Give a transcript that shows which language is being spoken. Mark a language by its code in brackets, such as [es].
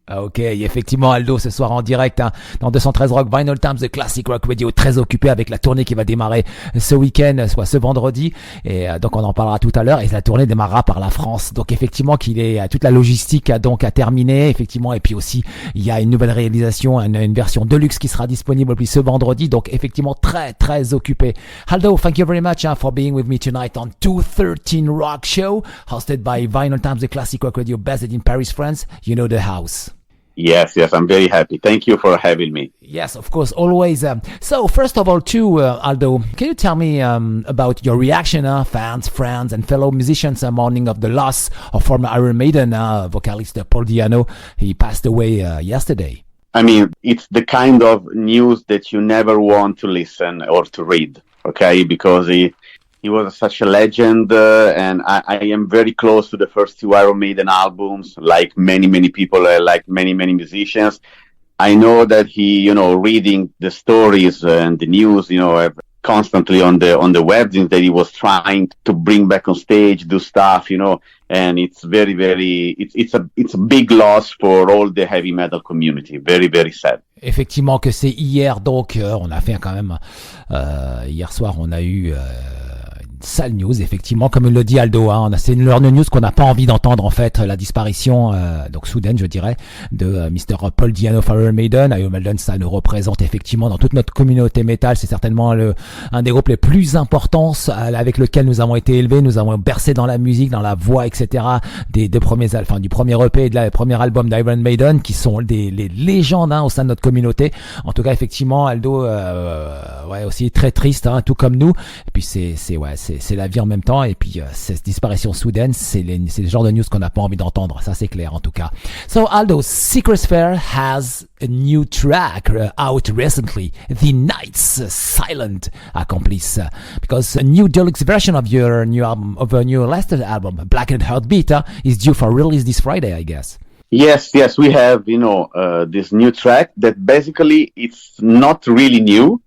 [fr] Ok, effectivement Aldo ce soir en direct dans 213 Rock, Vinyl Times, the classic rock radio, très occupé avec la tournée qui va démarrer ce week-end, soit ce vendredi, et donc on en parlera tout à l'heure, et la tournée démarrera par la France, donc effectivement qu'il est toute la logistique donc à terminer, effectivement, et puis aussi il y a une nouvelle réalisation, une version Deluxe qui sera disponible puis ce vendredi, donc effectivement très occupé. [en] Aldo, thank you very much for being with me tonight on 213 Rock Show, hosted by Vinyl Times, the classic rock radio, based in Paris, France. You know the house. Yes, I'm very happy. Thank you for having me. Yes, of course, always. So, first of all, too, Aldo, can you tell me about your reaction, fans, friends, and fellow musicians mourning of the loss of former Iron Maiden vocalist Paul Di'Anno? He passed away yesterday. I mean, it's the kind of news that you never want to listen or to read, okay? Because he was such a legend, and I am very close to the first two Iron Maiden albums, like many people, like many musicians. I know that he, reading the stories and the news, constantly on the webzines that he was trying to bring back on stage, do stuff, and it's it's a big loss for all the heavy metal community. Very sad. [fr] Effectivement que c'est hier, donc on a fait quand même, hier soir on a eu... sale news, effectivement, comme le dit Aldo, c'est une news qu'on n'a pas envie d'entendre, en fait, la disparition, donc soudaine, je dirais, de Mr. Paul Di'Anno of Iron Maiden. Iron Maiden, ça nous représente effectivement dans toute notre communauté métal, c'est certainement un des groupes les plus importants avec lequel nous avons été élevés, nous avons bercé dans la musique, dans la voix, etc. du premier EP et de la premier album d'Iron Maiden, qui sont les légendes au sein de notre communauté. En tout cas, effectivement, Aldo, aussi très triste, tout comme nous. Et puis c'est la vie en même temps, et puis cette disparition soudaine, c'est le genre de news qu'on n'a pas envie d'entendre, ça c'est clair en tout cas. [en] So Aldo, Secret Sphere has a new track out recently, The Night's Silent Accomplice, because a new deluxe version of your new album, of a new last album, Blackened Heartbeat, is due for release this Friday, I guess. Yes, we have, this new track that basically it's not really new.